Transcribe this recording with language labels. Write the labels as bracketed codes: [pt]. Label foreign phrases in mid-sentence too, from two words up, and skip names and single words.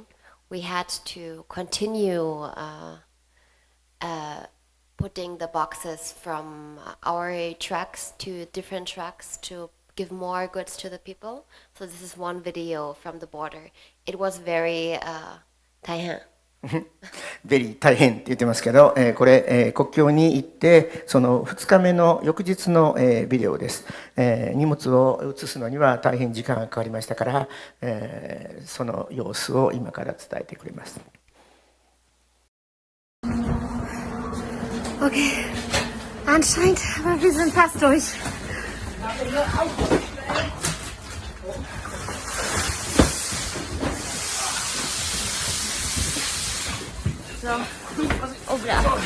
[en] We had to continue putting the boxes from our trucks to different trucks to give more goods to the people. So this is one video from the border. It was very 大変。 [ja] ベリー大変って言ってますけど、これ、国境に行って、その2日目の翌日の、ビデオです。荷物を移すのには大変時間がかかりましたから、その様子を今から伝えてくれます。 [de] Okay, anscheinend, aber wir sind fast durch. So, oh ja.